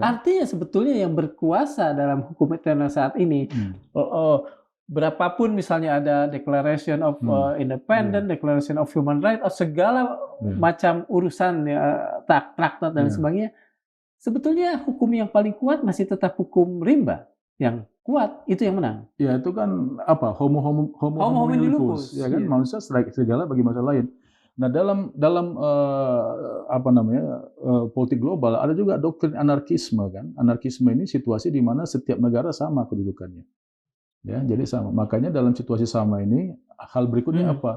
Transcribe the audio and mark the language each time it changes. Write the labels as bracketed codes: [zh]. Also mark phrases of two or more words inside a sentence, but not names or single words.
[id] Artinya sebetulnya yang berkuasa dalam hukum internasional saat ini, berapapun misalnya ada [en] Declaration of Independence, Declaration of Human Rights, [id] segala macam urusan traktat dan sebagainya, sebetulnya hukum yang paling kuat masih tetap hukum rimba yang kuat, itu yang menang. Ya itu kan apa [la] homo homini lupus, [id] ya kan manusia segala bagi manusia lain. Nah dalam politik global ada juga doktrin anarkisme kan. Anarkisme ini situasi di mana setiap negara sama kedudukannya. Ya, jadi sama. Makanya dalam situasi sama ini hal berikutnya apa?